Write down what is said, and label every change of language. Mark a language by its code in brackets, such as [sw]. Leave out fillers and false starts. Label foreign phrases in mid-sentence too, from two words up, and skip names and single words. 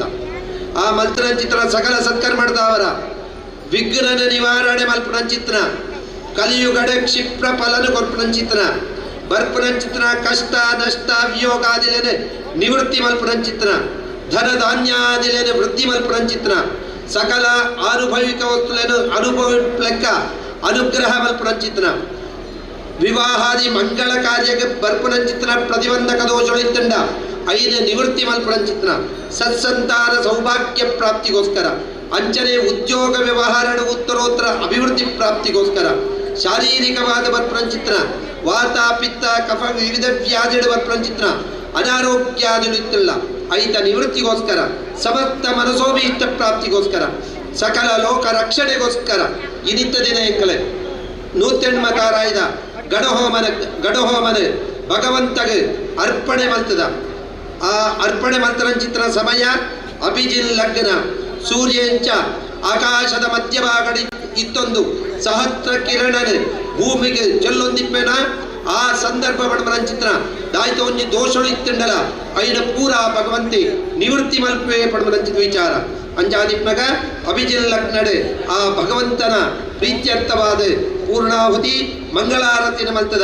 [tcy] ಆ ಮಲ್ತನಂಚಿತ್ರ ಸಕಲ ಸತ್ಕರ್ಮಡ್ದವರ ವಿಘ್ನನ ನಿವಾರಣೆ ಮಲ್ಪನಂಚಿತ್ರ ಕಲಿಯುಗಡೆ ಕ್ಷಿಪ್ರ ಫಲನ ಕೊರ್ಪನಂಚಿತ್ರ ಬರ್ಪನಂಚಿತ್ರ ಕಷ್ಟ ನಷ್ಟ ವಿಯೋಗಾದಿಲೇನೆ ನಿವೃತ್ತಿ ಮಲ್ಪನಂಚಿತ್ರ ಧನ ಧಾನ್ಯಾದಿಲೇನೆ ವೃದ್ಧಿ ಮಲ್ಪನಂಚಿತ್ರ ಸಕಲ ಆನುಭವಿಕ ವಸ್ತುಲೇನು ಅನುಭವಿಕ ಅನುಗ್ರಹ ಮಲ್ಪನಂಚಿತ್ರ ವಿವಾಹಾದಿ ಮಂಗಳ ಕಾರ್ಯಕ್ಕೆ ಬರ್ಪನಂಚಿತ್ರ ಪ್ರತಿಬಂಧಕ ದೋಷಗಳಿತ್ತಂಡ 5 ನಿವೃತ್ತಿ ಮಲ್ಪನಂಚಿತ್ರ ಸತ್ಸಂತಾನ ಸೌಭಾಗ್ಯ ಪ್ರಾಪ್ತಿಗೋಸ್ಕರ ಅಂಚನೆ ಉದ್ಯೋಗ ವ್ಯವಹಾರ ಉತ್ತರೋತ್ತರ ಅಭಿವೃದ್ಧಿ ಪ್ರಾಪ್ತಿಗೋಸ್ಕರ ಶಾರೀರಿಕವಾದ ಬರ್ಪನಂಚಿತ್ರ ವಾತ ಪಿತ್ತ ಕಫ ವಿವಿಧ ವ್ಯಾಧಿಗಳು ಬರ್ಪನಂಚಿತ್ರ ಅನಾರೋಗ್ಯಾದಿಗಳಿತ್ತಿಲ್ಲ 5 ನಿವೃತ್ತಿಗೋಸ್ಕರ ಸಮಸ್ತ ಮನಸೋಭೀಷ್ಟ ಪ್ರಾಪ್ತಿಗೋಸ್ಕರ ಸಕಲ ಲೋಕ ರಕ್ಷಣೆಗೋಸ್ಕರ ಇನಿತ್ತ ದಿನ ಎಂಕಲೆ ನೂತೆಣ್ಮ ತಾರಾಯ್ದ ಗಡಹೋಮನ ಭಗವಂತಗೆ ಅರ್ಪಣೆ ಮಲ್ತದ. ಆ ಅರ್ಪಣೆ ಮಂತ್ರಚಿತ್ರ ಸಮಯ ಅಭಿಜಿನ್ ಲಗ್ನ ಸೂರ್ಯಂಚ ಆಕಾಶದ ಮಧ್ಯಭಾಗಡಿ ಇತ್ತೊಂದು ಸಹಸ್ರ ಕಿರಣನೆ ಭೂಮಿಗೆ ಚೆಲ್ಲೊಂದಿಪ್ಪೆನ ಆ ಸಂದರ್ಭ ಪಡ್ಮರಂಚಿತ್ರ ದಾಯ್ತ ಒಂಜಿ ದೋಷಳು ಇತ್ತಂಡಲ ಐನ ಪೂರ ಭಗವಂತಿ ನಿವೃತ್ತಿ ಮಲ್ಪೆ ಪಡ್ಮರಂಚಿತ ವಿಚಾರ ಅಂಜಾದಿಪ್ನಗ ಅಭಿಜಿನ್ ಲಗ್ನಡೆ ಆ ಭಗವಂತನ ಪ್ರೀತ್ಯರ್ಥವಾದ ಪೂರ್ಣಾಹುತಿ ಮಂಗಳಾರತಿನ ಮಲ್ತದ.